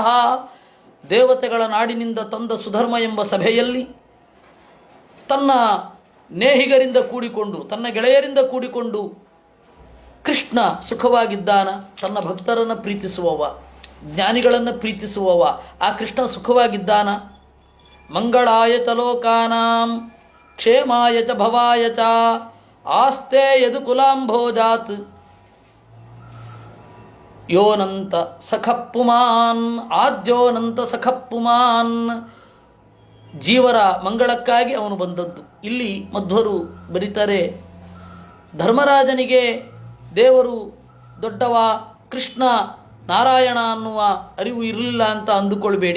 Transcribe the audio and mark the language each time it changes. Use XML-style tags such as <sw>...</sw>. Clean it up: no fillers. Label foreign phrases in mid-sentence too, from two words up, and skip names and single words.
<kn>ದೇವತೆಗಳ ನಾಡಿನಿಂದ ತಂದ ಸುಧರ್ಮ ಎಂಬ ಸಭೆಯಲ್ಲಿ ತನ್ನ ನೇಹಿಗರಿಂದ ಕೂಡಿಕೊಂಡು, ತನ್ನ ಗೆಳೆಯರಿಂದ ಕೂಡಿಕೊಂಡು ಕೃಷ್ಣ ಸುಖವಾಗಿದ್ದಾನ. ತನ್ನ ಭಕ್ತರನ್ನು ಪ್ರೀತಿಸುವವ, ಜ್ಞಾನಿಗಳನ್ನು ಪ್ರೀತಿಸುವವ ಆ ಕೃಷ್ಣ ಸುಖವಾಗಿದ್ದಾನ.</kn> <sa>ಮಂಗಳಾಯ ಚ ಲೋಕಾನಾಂ ಕ್ಷೇಮಾಯ ಚ ಭವಾಯ ಚ ಆಸ್ತೆ ಯದು ಕುಲಾಂಭೋಜಾತ್ ಯೋನಂತ ಸಖಪ್ಪುಮಾನ್ ಆದ್ಯೋನಂತ ಸಖಪ್ಪುಮಾನ್.</sa> <kn>ಜೀವರ ಮಂಗಳಕ್ಕಾಗಿ ಅವನು ಬಂದದ್ದು. ಇಲ್ಲಿ ಮಧ್ವರು ಬರೀತಾರೆ, ಧರ್ಮರಾಜನಿಗೆ ದೇವರು ದೊಡ್ಡವ, ಕೃಷ್ಣ ನಾರಾಯಣ ಅನ್ನುವ ಅರಿವು ಇರಲಿಲ್ಲ ಅಂತ ಅಂದುಕೊಳ್ಬೇಡಿ.</kn>